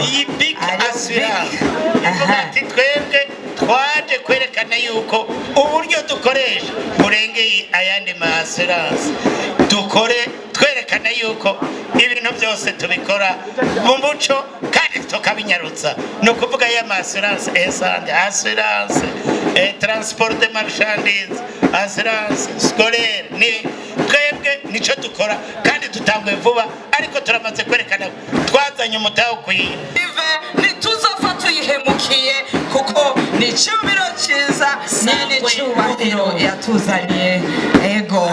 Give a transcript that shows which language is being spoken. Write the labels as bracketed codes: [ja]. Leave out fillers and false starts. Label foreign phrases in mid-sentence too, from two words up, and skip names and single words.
[rn] iyi big assurance ivuga ati twebwe twaje kwerekana yuko uburyo dukoresha burengeye ayandi ma assurance dukore twerekana yuko ibintu byose tubikora mu muco kandi tukabinyarutsa ni ukuvuga ya ma [fr] assurance essence assurance transport de marchandises assurance scolaire [rn] ni twebwe nico dukora kandi tutanguye vuba ariko turamaze kwerekana twazanye umutaho kwiye ntituzopfa tuyihemukiye kuko ni icyubiro cyiza nyene cyubahiro yatuzaniye ego